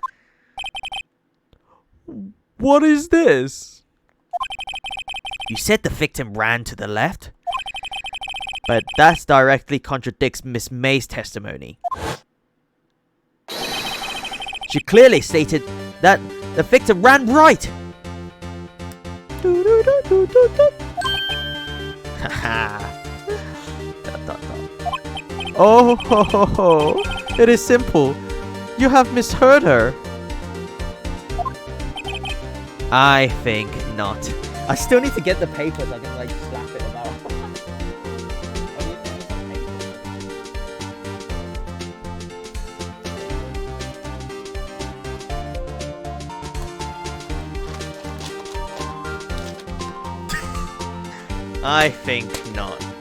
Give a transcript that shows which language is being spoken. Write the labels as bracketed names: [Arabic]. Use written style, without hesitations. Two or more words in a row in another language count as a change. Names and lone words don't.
[English] What is this? You said the victim ran to the left, but that directly contradicts Miss May's testimony. She clearly stated that the victim ran right. Oh, ho, ho, ho. It is simple. You have misheard her. I think not. I still need to get the papers. I can like slap it about. I think not.